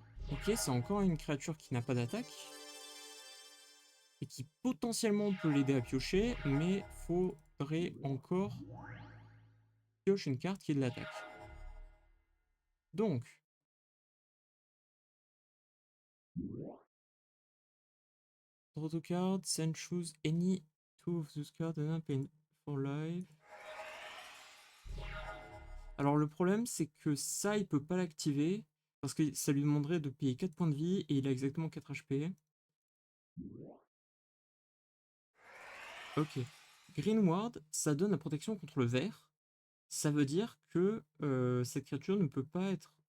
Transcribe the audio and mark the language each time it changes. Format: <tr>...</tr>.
<fr>Ok, c'est encore une créature qui n'a pas d'attaque. Et qui potentiellement peut l'aider à piocher, mais faudrait encore piocher une carte qui est de l'attaque.</fr> <en>Donc, draw two cards and choose any two of those cards and pay for life.</en> <fr>Alors le problème c'est que ça il peut pas l'activer parce que ça lui demanderait de payer 4 points de vie et il a exactement 4 HP. Ok. Greenward, ça donne la protection contre le vert. Ça veut dire que cette créature ne peut pas être</fr>